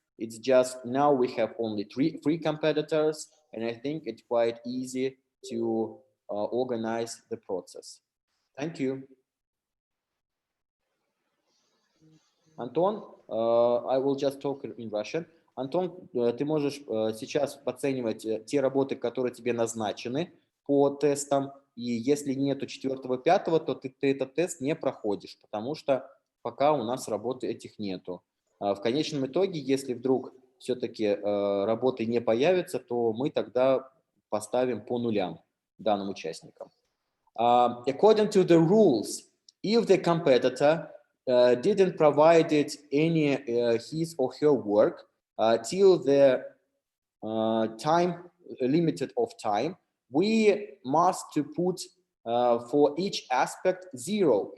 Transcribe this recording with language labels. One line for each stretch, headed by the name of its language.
English: It's just now we have only three competitors, and I think it's quite easy to organize the process. Thank you. Антон, I will just talk in Russian.
Russian: Антон, ты можешь сейчас оценивать те работы, которые тебе назначены по тестам, и если нету 4-5, то ты этот тест не проходишь, потому что пока у нас работы этих нету. В конечном итоге, если вдруг все-таки работы не появятся, то мы тогда поставим по нулям данным участникам.
English: According to the rules, if the competitor didn't provide any his or her work till the time limited of time, we must to put for each aspect 0.